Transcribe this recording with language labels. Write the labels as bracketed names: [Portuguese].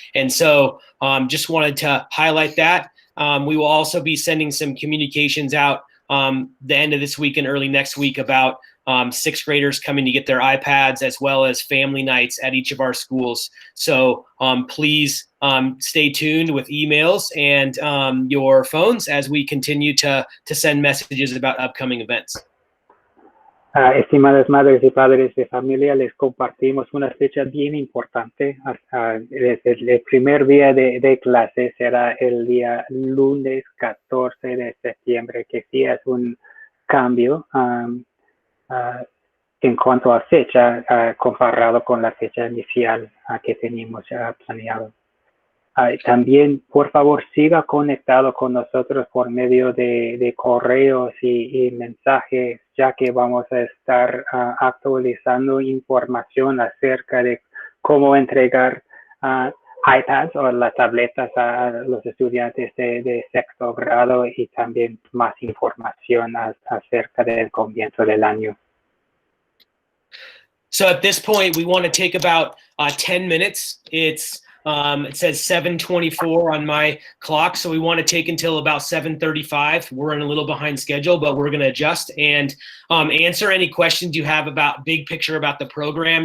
[English] And so just wanted to highlight that. We will also be sending some communications out the end of this week and early next week about 6th graders coming to get their iPads as well as family nights at each of our schools. So please stay tuned with emails and your phones as we continue to send messages about upcoming events. [Spanish] Estimadas madres y padres de familia, les compartimos una fecha bien importante. Desde el primer día de clase será el día lunes 14 de septiembre, que sí es un cambio en cuanto a fecha comparado con la fecha inicial que teníamos planeado. También, por favor, siga conectado con nosotros por medio de correos y mensajes, ya que vamos a estar actualizando información acerca de cómo entregar iPads o las tabletas a los estudiantes de 6º grado y también más información acerca del comienzo del año. [English] So at this point, we want to take about 10 minutes. It says 7:24 on my clock, so we want to take until about 7:35. We're in a little behind schedule, but we're going to adjust and answer any questions you have about big picture about the program.